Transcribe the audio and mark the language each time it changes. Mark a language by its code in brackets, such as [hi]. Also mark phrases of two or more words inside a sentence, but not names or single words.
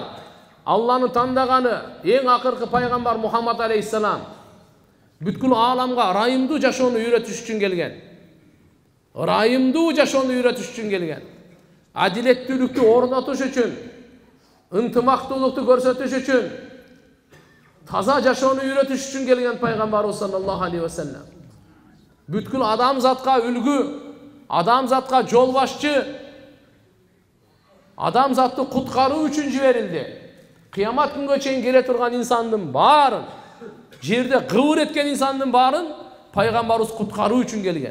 [ky] Алланын тандаганы эң акыркы пайгамбар Мухаммад алейхиссалам бүткүл ааламга ырайымдуу жашоону үйрөтүш үчүн келген. Ырайымдуу жашоону үйрөтүш үчүн келген. Адилеттүүлүктү орнотуш үчүн, ынтымактуулукту көрсөтүш үчүн, таза жашоону үйрөтүш үчүн келген пайгамбарыбыз [ar] صلى الله عليه وسلم. [ky] Бүткүл адамзатка үлгү, адамзатка жол башчы, адамзатты куткаруу үчүн жиберилди. Кыямат күнгө чейин келе турган инсандын баарын, жерде кыбыр эткен инсандын баарын пайгамбарыбыз куткаруу үчүн келген.